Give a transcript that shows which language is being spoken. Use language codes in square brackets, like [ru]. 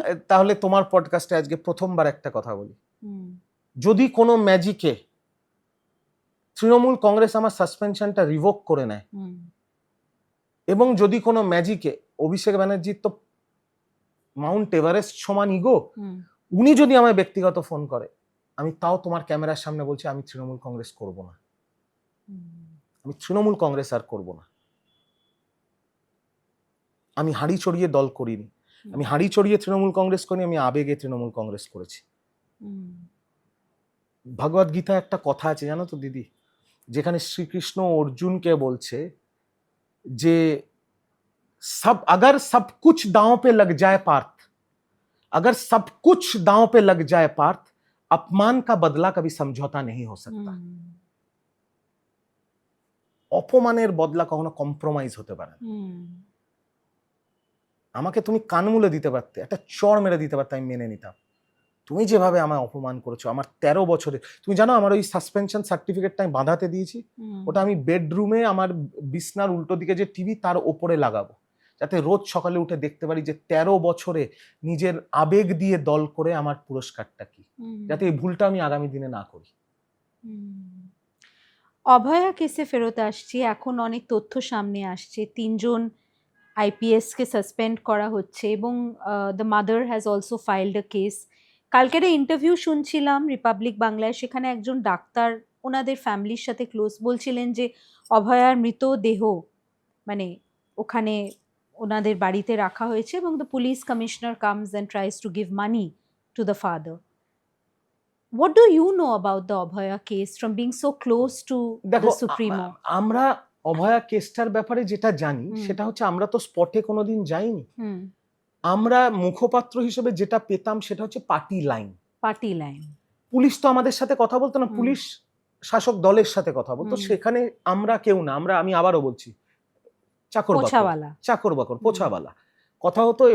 [bn] তাহলে তোমার পডকাস্টে আজকে প্রথমবার একটা কথা বলি, যদি কোনো ম্যাজিকে তৃণমূল কংগ্রেস আমার সাসপেনশনটা রিভোক করে নেয়, এবং যদি কোনো ম্যাজিকে অভিষেক ব্যানার্জির তো মাউন্ট এভারেস্ট সমান ইগো, উনি যদি আমায় ব্যক্তিগত ফোন করে, আমি তাও তোমার ক্যামেরার সামনে বলছি আমি তৃণমূল কংগ্রেস করব না, আমি তৃণমূল কংগ্রেস আর করব না। আমি হাঁড়ি চড়িয়ে দল করিনি, আমি হাঁড়ি চড়িয়ে তৃণমূল কংগ্রেস করিনি, আমি আবেগে তৃণমূল কংগ্রেস করেছি। ভগবদ গীতা একটা কথা আছে জানো তো দিদি, যেখানে শ্রীকৃষ্ণ অর্জুনকে বলছে যে [hi] अगर सब कुछ दांव पे लग जाए पार्थ, अगर सब कुछ दांव पे लग जाए पार्थ, अपमान का बदला कभी समझौता नहीं हो सकता। [bn] অপমানের বদলা কখনো কম্প্রোমাইজ হতে পারে না। আমাকে তুমি কান মুলে দিতে পারতে, একটা চড় মেরে দিতে পারতে, আমি মেনে নিতাম। তুমি যেভাবে আমায় অপমান করেছো, আমার 13 বছরে, তুমি জানো আমার ওই সাসপেনশন সার্টিফিকেটটা আমি বাঁধাতে দিয়েছি, ওটা আমি বেডরুমে আমার বিছনার উল্টো দিকে যে টিভি তার ওপরে লাগাবো, যাতে রোজ সকালে উঠে দেখতে পারি যে 13 বছরে নিজের আবেগ দিয়ে দল করে আমার পুরস্কারটা কি, যাতে এই ভুলটা আমি আগামী দিনে না করি। অভয়া কেসে ফেরত আসছি, এখন অনেক তথ্য সামনে আসছে, 3জন IPS কে সাসপেন্ড করা হচ্ছে এবং [en] The mother has also filed a case. [bn] কালকের ইন্টারভিউ শুনছিলাম রিপাবলিক বাংলায়, সেখানে একজন ডাক্তার ওনাদের ফ্যামিলির সাথে ক্লোজ বলছিলেন যে অভয়ার মৃতদেহ মানে ওখানে ওনাদের বাড়িতে রাখা হয়েছে এবং [en] The police commissioner comes and tries to give money to the father. What do you know about the Abhaya case from being so close to [bn] দেখো, [en] the Supremo? [bn] আমরা অভয়া কেসটার ব্যাপারে যেটা জানি সেটা হচ্ছে আমরা তো স্পটে কোনোদিন যাইনি। আমরা মুখপাত্র হিসেবে যেটা পেতাম সেটা হচ্ছে পার্টি লাইন। পুলিশ তো আমাদের সাথে কথা বলতো না, পুলিশ শাসক দলের সাথে কথা বলতো। সেখানে আমরা কেউ না, আমি আবারও বলছি চাকর বাকর পোছাওয়ালা কথা হতো।